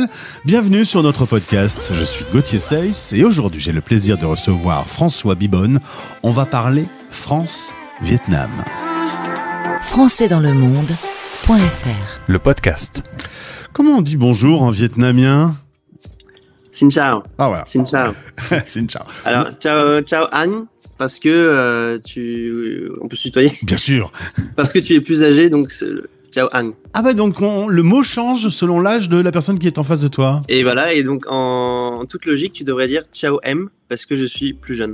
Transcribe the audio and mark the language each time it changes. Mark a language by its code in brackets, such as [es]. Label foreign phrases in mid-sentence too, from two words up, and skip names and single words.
[fr] Bienvenue sur notre podcast. Je suis Gauthier Seyss et aujourd'hui j'ai le plaisir de recevoir François Bibonne. On va parler France-Vietnam. françaisdanslemonde.fr, le podcast. Comment on dit bonjour en vietnamien ? [vi] Xin chào. [fr] Ah voilà. [vi] Xin chào. Xin chào. [fr] Alors, [vi] ciao Anne, [fr] parce que on peut se tutoyer. Bien sûr. Parce que tu es plus âgé, donc c'est [vi] ciao Anne. [fr] Ah bah donc le mot change selon l'âge de la personne qui est en face de toi. Et voilà, et donc en toute logique, tu devrais dire [vi] ciao M, [fr] parce que je suis plus jeune.